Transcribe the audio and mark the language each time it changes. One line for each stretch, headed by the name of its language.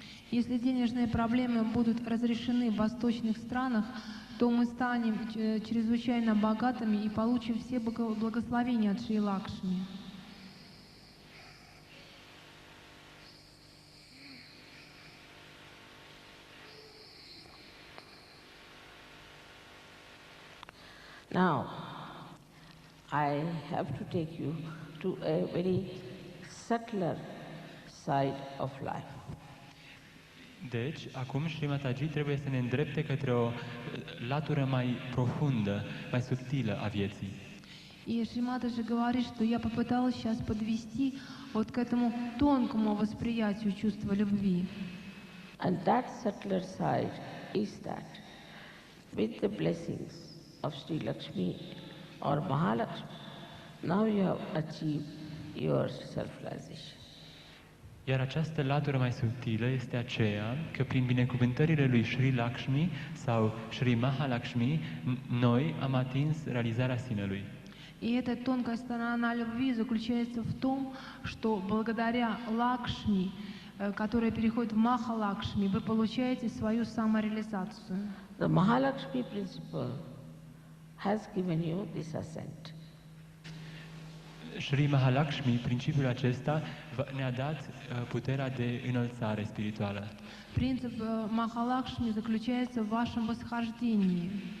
Russian: Если денежные проблемы будут разрешены в восточных странах, то мы станем чрезвычайно богатыми и получим все благословения от Шри Лакшми.
English: Now, I have to take you to a very subtler side of life.
Romanian: Deci, acum Shri Mataji trebuie să ne îndrepte către o latură mai profundă, mai subtilă a vieții.
Russian: И Шримата же говорит, что я попыталась сейчас подвести вот к этому тонкому восприятию чувства любви.
English: And that subtler side is that with the blessings of Sri Lakshmi or Mahalakshmi, now you have achieved your self-realization.
Romanian: Iar această latură mai subtilă este aceea că prin binecuvântările lui Sri Lakshmi sau Sri Mahalakshmi, noi am atins realizarea sinelui.
Russian: И эта тонкая сторона любви заключается в том, что благодаря Лакшми, которая переходит в Махалакшми, вы получаете свою самореализацию.
English: The Mahalakshmi principle has given you this ascent.
Romanian: Sri Mahalakshmi, principiul acesta, ne-a dat puterea de înălțare spirituală.
Russian: Принцип Махалакшми заключается в вашем восхождении.